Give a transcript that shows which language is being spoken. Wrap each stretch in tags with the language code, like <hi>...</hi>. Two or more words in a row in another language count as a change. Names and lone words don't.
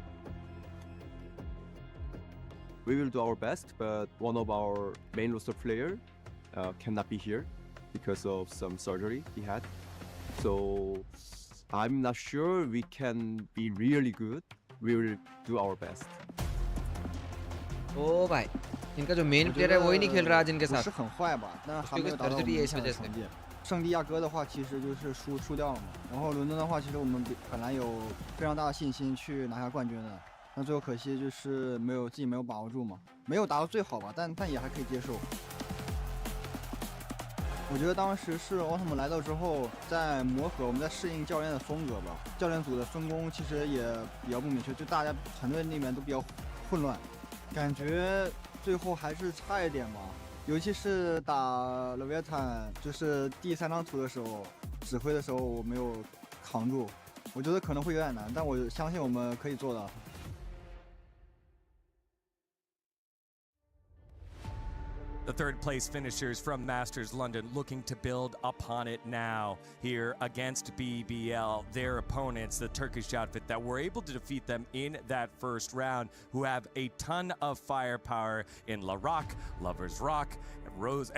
<en>We will do our best, but one of our main roster player cannot be here because of some surgery he had. So I'm not sure we can be really good. We will do our best.</en> <hi>ओ भाई इनका जो</hi> <en>main player</en> <hi>है वही नहीं खेल रहा आज इनके</hi> <zh>不</zh> <hi>साथ</hi> <zh>是很坏吧，但还没有达到我们预想的成绩。圣地亚哥的话，其实就是输掉了嘛。然后伦敦的话，其实我们本来有非常大的信心去拿下冠军的，那最后可惜就是自己没有把握住嘛，没有达到最好吧，但也还可以接受。我觉得当时是奥特曼来到之后，在磨合，我们在适应教练的风格吧。教练组的分工其实也比较不明确，就大家团队那边都比较混乱。感觉最后还是差一点吧，尤其是打 Leviathan， 就是第3张图的时候，指挥的时候我没有扛住，我觉得可能会有点难，但我相信我们可以做到。</zh> <en>The third place finishers from Masters London looking to build upon it now here against BBL, their opponents, the Turkish outfit that were able to defeat them in that first round, who have a ton of firepower in LaRock, Lovers Rock, and Rose.</en>